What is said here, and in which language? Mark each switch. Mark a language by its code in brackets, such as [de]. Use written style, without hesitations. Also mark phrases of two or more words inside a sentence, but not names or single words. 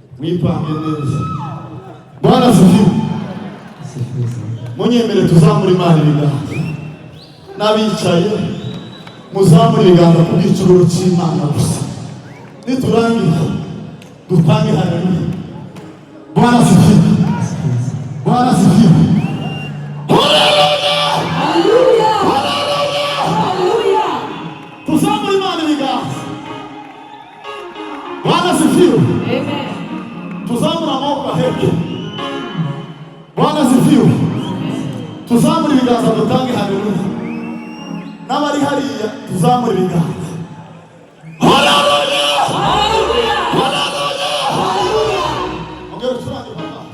[rw] mwipange neza. [sw] Bwana asifiwe. [rw] Munyemere tuzamure Imana ibiganza. N'abicaye muzamure ibiganza ku bw'icuburo cy'Imana gusa. Niturangiza dutange haleluya. [sw] Bwana asifiwe. Bwana asifiwe. Haleluya. Haleluya. Haleluya. [rw] Tuzamure Imana ibiganza. [sw] Bwana asifiwe. Amen. [rw] Tuzamure amaboko ahebye. [sw] Bwana asifiwe. [rw] Tuzamure ibiganza dutange haleluya. N'abari hariya tuzamure ibiganza. Haleluya. Haleluya. Haleluya. Haleluya. Ongera turange papa.